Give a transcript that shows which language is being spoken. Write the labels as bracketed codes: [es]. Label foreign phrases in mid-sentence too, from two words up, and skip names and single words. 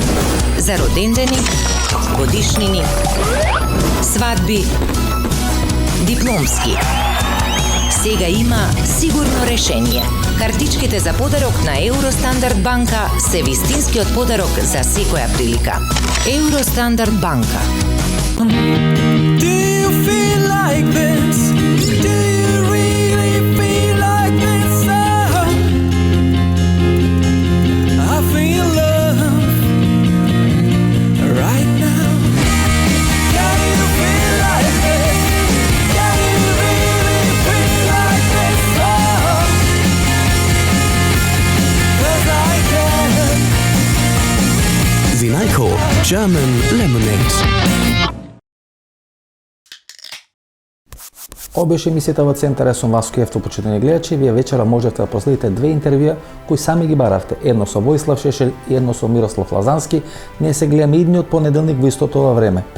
[mk] За родендени, годишнини, свадби, дипломски. Сега има сигурно решение. Картичките за подарок на Евростандард банка се вистинскиот подарок за секоја прилика. Евростандард банка. [en] Do you feel like this? Do you really feel like this? I feel love right now. Can you feel like this? Can you really feel like this? 'Cause I can. Vinajko German Lemonade. [mk] Ова беше емисијата во Центар. Сум Васко Јевтов, почитани гледачи. Вие вечера можете да последите две интервјуа кои сами ги баравте. Едно со Војслав Шешелј и едно со Мирослав Лазански. Ние се гледаме идниот понеделник во истото ова време.